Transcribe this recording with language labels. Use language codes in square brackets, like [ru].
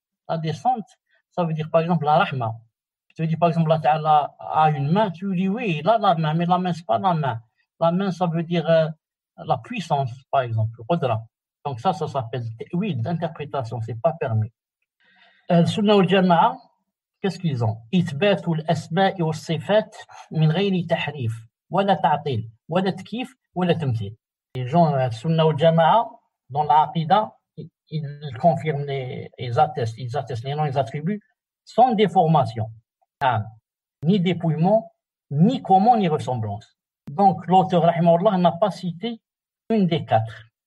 [fr] La descente, ça veut dire, par exemple, la rahma. Je te dis, par exemple, Allah Ta'ala a une main, tu dis, oui, il a la main, mais la main, c'est pas la main. La main, ça veut dire la puissance, par exemple, qudra. Donc ça s'appelle ta'wil, l'interprétation, c'est pas permis. Sunnah wal Jama'a, qu'est-ce qu'ils ont? [ar] إثبات الأسماء والصفات من غير تحريف ولا تعطيل ولا تكييف ولا تمثيل. [fr] Les gens Sunnah wal Jama'a, dans l'Aqida, ils confirment, ils attestent les noms, les attributs, sans déformation, ni dépouillement, ni comment, ni ressemblance. Donc l'auteur rahimahullah n'a pas cité une des quatre.